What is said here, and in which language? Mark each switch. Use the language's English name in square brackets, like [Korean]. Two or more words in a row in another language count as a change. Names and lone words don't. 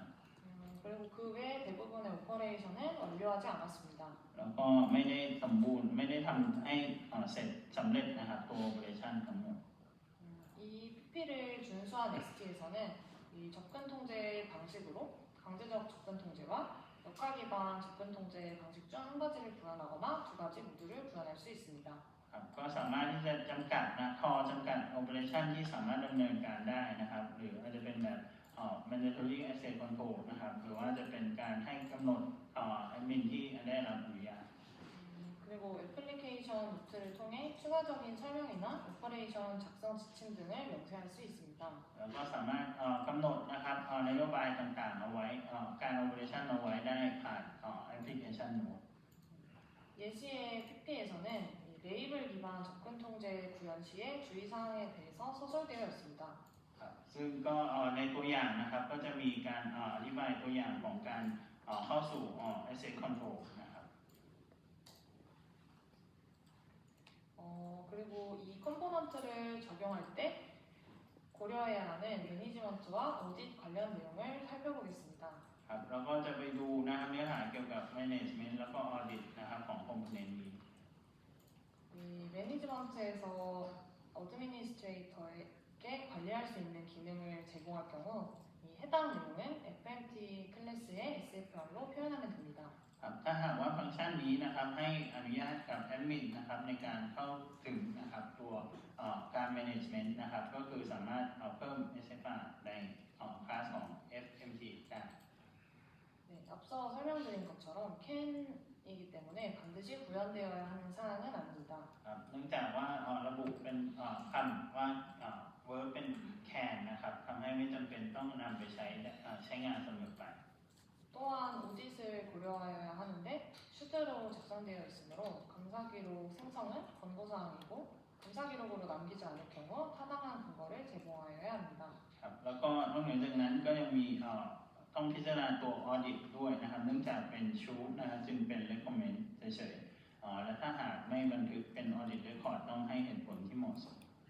[Korean] 그리고 그 외 대부분의 오퍼레이션은 완료하지 않았습니다. [Thai] แล้วก็ไม่ได้สมบูรณ์ไม่ได้ทำให้เสร็จสำเร็จนะครับตัว Operation ทั้งหมด [Korean] 이 PP를 준수한 ST에서는 이 접근 통제 방식으로 강제적 접근 통제와 역할 기반 접근 통제 방식 중 한 가지를 구현하거나 두 가지 모두를 구현할 수 있습니다. [Thai] ครับก็สามารถที่จะจำกัดนะทอจำกัด Operation ที่สามารถดำเนินการได้นะครับหรืออาจจะเป็นแบบ [English] mandatory access control [Thai] นะครับหรือว่าจะเป็นการให้กำหนดadmin ที่ได้รับอนุญาต [Korean] 그리고 노트를 통해 추가적인 설명이나 오퍼레이션 작성 지침 등을 명시할 수 있습니다. [Thai] แล้วก็สามารถกำหนดนะครับนโยบายต่างๆเอาไว้การ operation เอาไว้ได้ผ่านแอปพลิเคชัน Note [Korean] 예시의 PP에서는 레이블 기반 접근 통제 구현 시의 주의사항에 대해서 서술되어 있습니다. [Thai] ครับซึ่งก็ในตัวอย่างนะครับก็จะมีการอธิบายตัวอย่างของการเข้าสู่ [English] asset control [Thai] นะครับ [Korean] 그리고 이 컴포넌트를 적용할 때 고려해야 하는 매니지먼트와 오딧 관련 내용을 살펴보겠습니다. [Thai] ครับเราก็จะไปดูนะครับเนื้อหาเกี่ยวกับ management แล้วก็ audit นะครับของ component นี้ [Korean] 이 매니지먼트에서 어드미니스트레이터에게 관리할 수 있는 기능을 제공할 경우 이 해당 내용은 FMT 클래스의 SFR로 표현하면 됩니다. [Thai] ครับถ้าหากว่าฟังก์ชันนี้นะครับให้อนุญาตกับแอดมินนะครับในการเข้าถึงนะครับตัวการ management นะครับก็คือสามารถเพิ่ม SFR ในคลาสของ FMT ได้ [Korean] 네, 앞서 설명드린 것처럼 can이기 때문에 반드시 구현되어야 하는 사항은 아닙니다. [Thai] ครับเนื่องจากว่าระบุเป็นคำว่า verb เป็น can นะครับทำให้ไม่จำเป็นต้องนำไปใช้งานเสมอไป [Korean] 또한 오짓을 고려하여야 하는데 should로 작성되어 있으므로 감사기록 생성은 권고사항이고 감사기록으로 남기지 않을 경우 타당한 근거를 제공하여야 합니다. [Thai] ครับแล้วก็นอกเหนือจากนั้นก็ยังมีต้องพิจารณาตัว audit ด้วยนะครับเนื่องจากเป็น should นะครับจึงเป็น recommend เฉยๆและถ้าหากไม่บันทึกเป็น [English] audit record [Thai] ต้องให้เหตุผลที่เหมาะสม